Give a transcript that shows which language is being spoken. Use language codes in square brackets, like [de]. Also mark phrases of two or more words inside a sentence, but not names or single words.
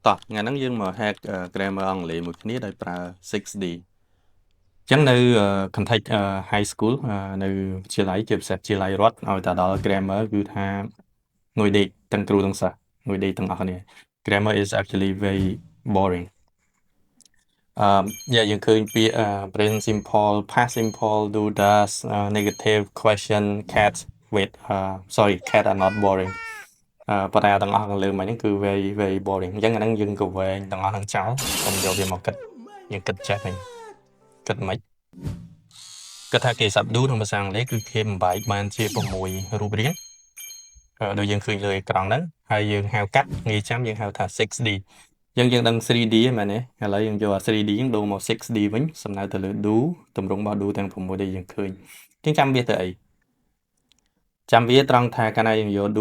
[km] តោះថ្ងៃហ្នឹងយើងមក hack grammar អង់គ្លេសមួយគ្នាដោយប្រើ 6D អញ្ចឹងនៅ context high school នៅវិទ្យាល័យជាពិសេសវិទ្យាល័យរដ្ឋឲ្យតែដល់ grammar គឺថាងុយដេកទាំងគ្រូទាំងសិស្សងុយដេកទាំងអស់គ្នា [en] grammar is actually very boring [km] យើងឃើញពាក្យ [en] present simple past simple do does negative question cat wait sorry cat are not boring [km] ប៉ុន្តែទាំងអស់ខាងលើមិញហ្នឹងគឺ [en] very very boring [km] អញ្ចឹងអាហ្នឹងយើងក៏វែងទាំងអស់ហ្នឹងចោលកុំយកវាមកគិតយើងគិតចេះហ្នឹងគិតមិន គិតថាគេ subdo ក្នុងភាសាអង់គ្លេសគឺគេបំបែកបានជា6រូបរាងដូចយើងឃើញលើអេក្រង់ហ្នឹងហើយយើងហៅកាត់ងាយចាំយើងហៅថា 6D យើងដឹង 3D ហ្នឹងមែនទេឥឡូវយើងយក 3D ហ្នឹងដូរមក 6D វិញសំដៅទៅលើ do តម្រង់របស់ do ទាំង6ដែលយើងឃើញយើងចាំវាទៅអីចាំវាត្រង់ថាកាលណាយើងយក do